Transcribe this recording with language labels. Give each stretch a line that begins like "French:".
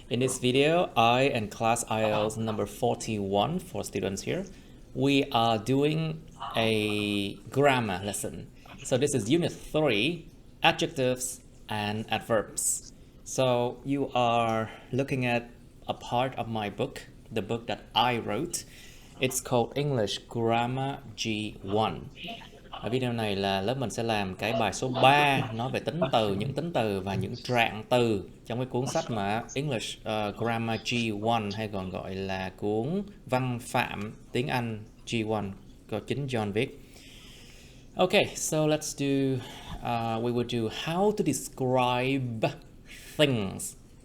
English: In this video, I and class IELTS number 41 for students here, we are doing a grammar lesson. So this is unit 3, adjectives and adverbs. So you are looking at a part of my book, the book that I wrote. It's called English Grammar G1.
Vietnamese: Ở video này là lớp mình sẽ làm cái bài số 3 nói về tính từ, những tính từ và những trạng từ trong cái cuốn sách mà English Grammar G1 hay còn gọi là cuốn văn phạm tiếng Anh G1 do chính John viết.
English: Okay, so let's do, we will do how to describe things.